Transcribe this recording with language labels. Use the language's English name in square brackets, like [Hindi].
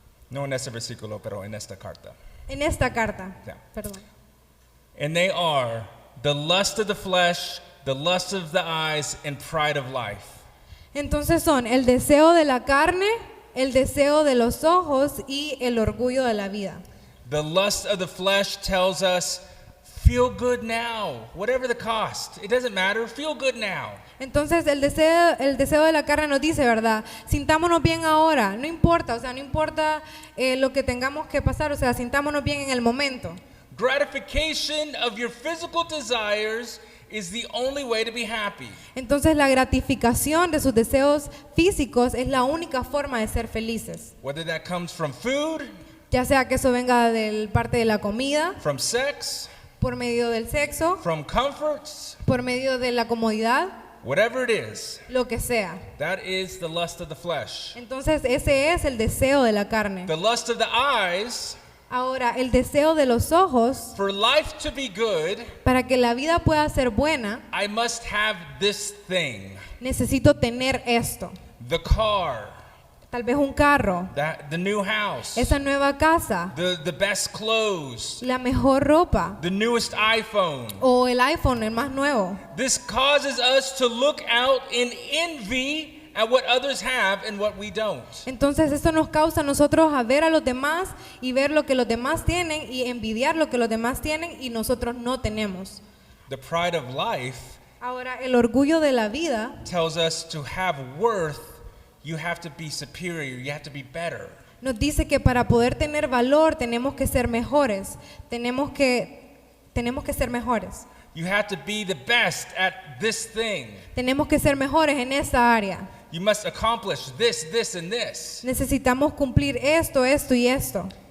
[Spanish] No en este versículo, pero en esta carta. En esta carta, [English] Yeah. [Spanish] perdón. [English] And they are the lust of the flesh, the lust of the eyes, and pride of life. [Spanish] Entonces son el deseo de la carne, el deseo de los ojos y el orgullo de la vida. [English] The lust of the flesh tells us, feel good now, whatever the cost. It doesn't matter, feel good now. [Spanish] Entonces el deseo de la carne nos dice, ¿verdad? Sintámonos bien ahora, no importa, no importa lo que tengamos que pasar, sintámonos bien en el momento. [English] Gratification of your physical desires is the only way to be happy. [Spanish] Entonces la gratificación de sus deseos físicos es la única forma de ser felices. [English] Whether that comes from food, [Spanish] Ya sea que eso venga de parte de la comida, [English] from sex, [Spanish] por medio del sexo, [English] from comforts, [Spanish] por medio de la comodidad, [English] whatever it is, [Spanish] lo que sea. [English] that is the lust of the flesh. [Spanish] Entonces ese es el deseo de la carne. [English] The lust of the eyes [Spanish] Ahora, el deseo de los ojos, [English] For life to be good, [Spanish] para que la vida pueda ser buena, [English] I must have this thing. [Spanish] necesito tener esto. [English] The car, [Spanish] Tal vez un carro, [English] the new house, [Spanish] esa nueva casa, [English] the best clothes, [Spanish] la mejor ropa [English] the newest iPhone. [Spanish] o el iPhone, el más nuevo. [English] This causes us to look out in envy at what others have and what we don't. [Spanish] Entonces esto nos causa a nosotros a ver a los demás y ver lo que los demás tienen y envidiar lo que los demás tienen y nosotros no tenemos. [English] The pride of life [Spanish] Ahora, el orgullo de la vida [English] tells us to have worth, you have to be superior, you have to be better. [Spanish] nos dice que para poder tener valor tenemos que ser mejores, tenemos que ser mejores, [English] You have to be the best at this thing. [Spanish] tenemos que ser mejores en esa área. [English] You must accomplish this, this, and this. [Spanish] Necesitamos cumplir esto, esto y esto.